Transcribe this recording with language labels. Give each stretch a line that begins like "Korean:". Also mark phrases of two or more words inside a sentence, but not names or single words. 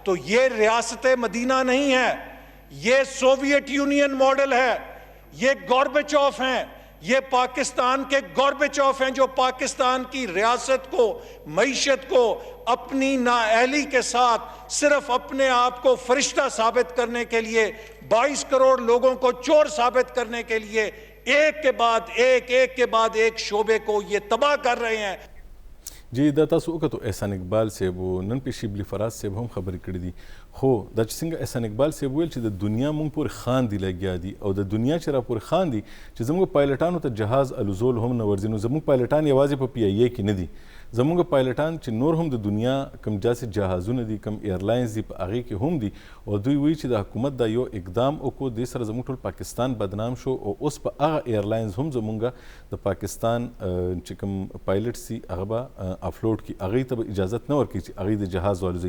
Urdu: تو یہ ریاست مدینہ نہیں ہے, یہ سوویت یونین ماڈل ہے, یہ گوربیچوف ہیں, یہ پاکستان کے گوربیچوف ہیں جو پاکستان کی ریاست کو, معیشت کو اپنی نااہلی کے ساتھ صرف اپنے آپ کو فرشتہ ثابت کرنے کے لیے, 22 کروڑ لوگوں کو چور ثابت کرنے کے لیے ایک کے بعد ایک شعبے کو یہ تباہ کر رہے ہیں.
Pashto: جی دا تاسو وکتو احسان اقبال صاحب نن په شیبلی فراز صاحب هم خبرې کړې دي, خو دا چې څنګه احسان اقبال صاحب ویل چې د دنیا مونږ پورې خاندي لګیا دي او د دنیا چې را پورې خاندي چې زموږ پایلټانو ته جهاز الوزول هم نه ورځي, نو زموږ پایلټان یوازې په پی ای ای کې نه دي, زموږ پایلټان چې نور هم د دنیا کم جاسې جهازونه دي, کم ایرلاینز دي, په هغې کې هم دي, او دوی وایي چې د حکومت دا یو اقدام وکړو, دې سره زموږ ټول پاکستان بدنام شو, او اوس په هغه ایرلاینز هم زموږ د پاکستان چې کوم پایلټ دي هغه به افلوډ کړي, هغې ته به اجازت نه ورکړي چې هغې د جهاز والوزي.